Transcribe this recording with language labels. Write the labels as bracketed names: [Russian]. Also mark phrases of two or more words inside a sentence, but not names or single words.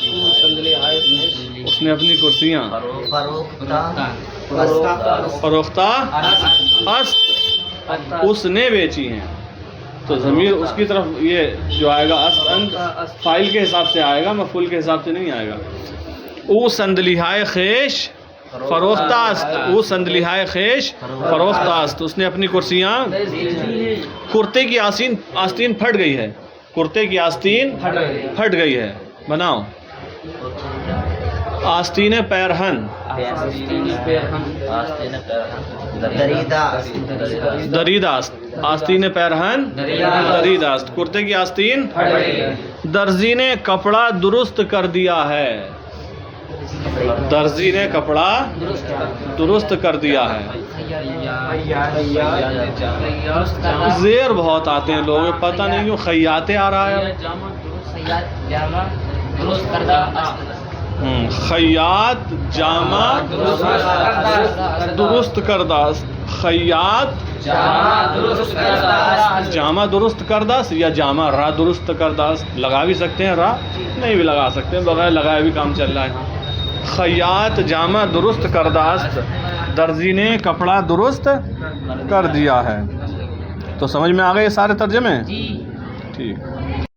[Urdu] اس نے اپنی کرسیاں [Persian] فروختہ است. [Urdu] اس نے بیچی ہیں. تو ضمیر اس کی طرف یہ جو آئے گا است انت فاعل کے حساب سے آئے گا, مفعول کے حساب سے نہیں آئے گا. [Persian] او سندلیہائے خیش فروختہ است. او سندلیہائے خیش فروختہ است. [Urdu] اس نے اپنی کرسیاں. کرتے کی آستین پھٹ گئی ہے. کرتے کی آستین پھٹ گئی ہے. بناؤ. [Persian] آستین پیرہن دریداست آستین پیرہن دریداست [Urdu] کرتے کی آستین درزی نے کپڑا درست کر دیا ہے درزی نے کپڑا درست کر دیا ہے زیر بہت آتے ہیں لوگ پتہ نہیں کیوں خیاطے آ رہا ہے [Persian] خیاط جامہ درست کرداست [Urdu] خیاط [Persian] جامہ درست کرداست یا جامہ را درست کرداست [Urdu] لگا بھی سکتے ہیں را نہیں بھی لگا سکتے ہیں بغیر لگائے بھی کام چل رہا ہے [Persian] خیاط جامہ درست کرداست [Urdu] درزی نے کپڑا درست کر دیا ہے تو سمجھ میں آ گئے سارے ترجمے ٹھیک